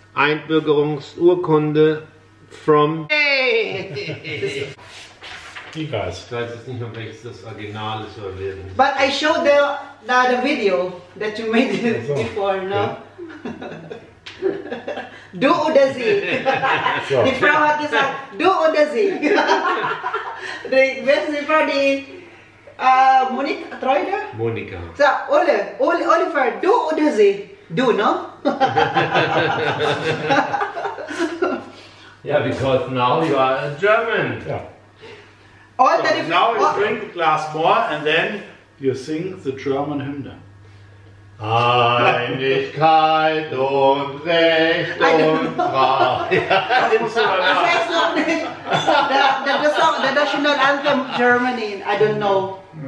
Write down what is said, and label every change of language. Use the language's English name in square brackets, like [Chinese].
[German] Einbürgerungsurkunde from. [English] You guys. [German] Ich weiß jetzt nicht mehr, welches das Original ist oder werden. [English] But I showed the video that you made it So, before, no? [German] Du oder sie? So. Die Frau hat gesagt, du oder sie? Die Frau, die Monika Treude? Monika. So, Oliver, du oder sie? Du, no? [English] Yeah, because now you are a German. Yeah. All So the now you all- drink a glass more and then you sing the German hymn. [German] Einigkeit und Recht und Freiheit. Ich weiß noch nicht. [English] The song, the national anthem Germany, I don't know.